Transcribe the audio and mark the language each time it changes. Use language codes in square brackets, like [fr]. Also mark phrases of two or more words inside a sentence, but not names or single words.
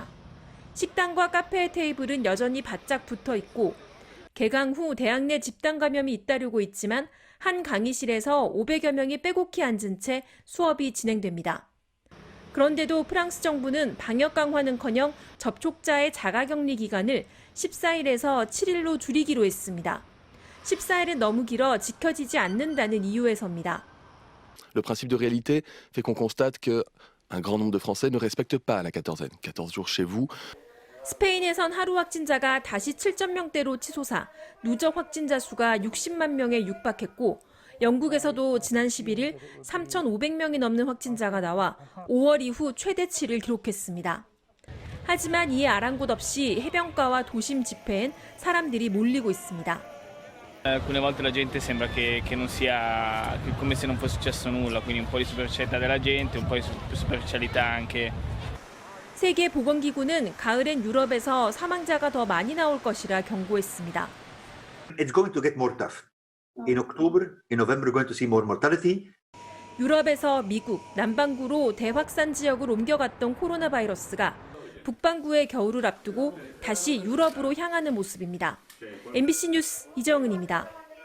[ko] 식당과 카페의 테이블은 여전히 바짝 붙어 있고 개강 후 대학 내 집단 감염이 잇따르고 있지만 한 강의실에서 500여 명이 빼곡히 앉은 채 수업이 진행됩니다. 그런데도 프랑스 정부는 방역 강화는커녕 접촉자의 자가격리 기간을 14일에서 7일로 줄이기로 했습니다. 14일은 너무 길어 지켜지지 않는다는 이유에서입니다. [fr] Le principe de réalité fait qu'on constate que un grand nombre de Français ne respectent pas la quatorzaine. 14 jours chez vous. [ko] 스페인에선 하루 확진자가 다시 7,000명대로 치솟아 누적 확진자 수가 60만 명에 육박했고 영국에서도 지난 11일 3,500명이 넘는 확진자가 나와 5월 이후 최대치를 기록했습니다. 하지만 이에 아랑곳 없이 해변가와 도심 집회엔 사람들이 몰리고 있습니다. [it] Alcune volte la gente sembra che non sia come se non fosse successo nulla, quindi un po' di superficialità della gente, un po' di superficialità anche. [ko] 세계보건기구는 가을엔 유럽에서 사망자가 더 많이 나올 것이라 경고했습니다. [en] It's going to get more tough. In October, in November, we're going to see more mortality. [ko] 유럽에서 미국, 남반구로 대확산 지역을 옮겨갔던 코로나 바이러스가 북반구의 겨울을 앞두고 다시 유럽으로 향하는 모습입니다. MBC 뉴스 이정은입니다.